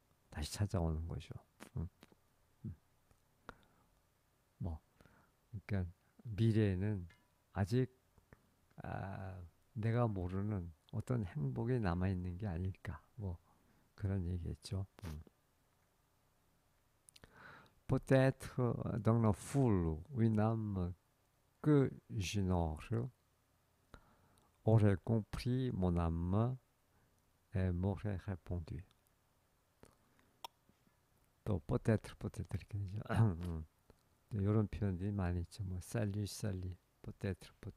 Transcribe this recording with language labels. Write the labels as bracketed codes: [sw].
[ko] 다시 찾아오는 거죠. 음, 음. 뭐 그러니까 미래에는 아직 내가 모르는 어떤 행복이 남아 있는 게 아닐까. 뭐 그런 얘기했죠. [fr] Peut-être dans la foule, une âme que j'ignore aurait compris mon âme et m'aurait répondu. [ko] 또 peut-être 이렇게 되죠. 이런 표현들이 많이 있죠. 뭐 살리, peut-être.